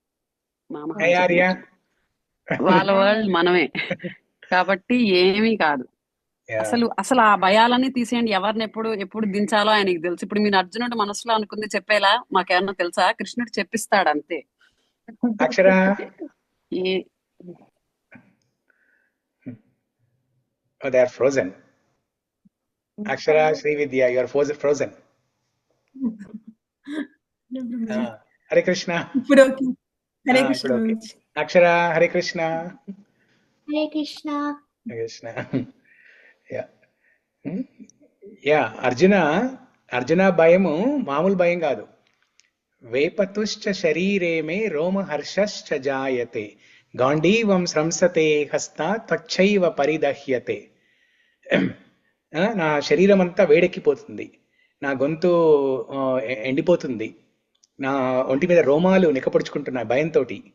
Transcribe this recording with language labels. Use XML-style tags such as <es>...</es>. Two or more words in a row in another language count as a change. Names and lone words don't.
<te>వాళ్ళ వరల్డ్ మనమే కాబట్టి ఏమీ కాదు. అసలు ఆ భయాలన్నీ తీసేయండి. ఎవరిని ఎప్పుడు దించాలో ఆయనకి తెలుసు. ఇప్పుడు మీరు అర్జునుడు మనసులో అనుకుంది చెప్పేలా మాకేమన్నా తెలుసా? కృష్ణుడు చెప్పిస్తాడు అంతే. అక్షరా,</te> <en>they are frozen. Akshara, Sri Vidya, you are frozen. Hare Krishna.</en> <te>ఇప్పుడు ఓకే. హరే ఇప్పుడు కృష్ణ.</te> <en>okay. Akshara, Hare Krishna.</en> <te>హరే కృష్ణ.</te> <en>Hare Krishna. Yeah.</en> <te>అర్జున భయము మామూలు భయం కాదు.</te> <sa>వేపతుశ్చ శరీరే మే రోమహర్షశ్చ జాయతే గాంధీవం స్రంసతే హస్త త్వచ్చైవ పరిదహ్యతే.</sa> <te>నా శరీరం అంతా వేడెక్కిపోతుంది, నా గొంతు ఎండిపోతుంది, నా ఒంటి మీద రోమాలు నిక్కపొడుచుకుంటున్నాయి భయంతో.</te>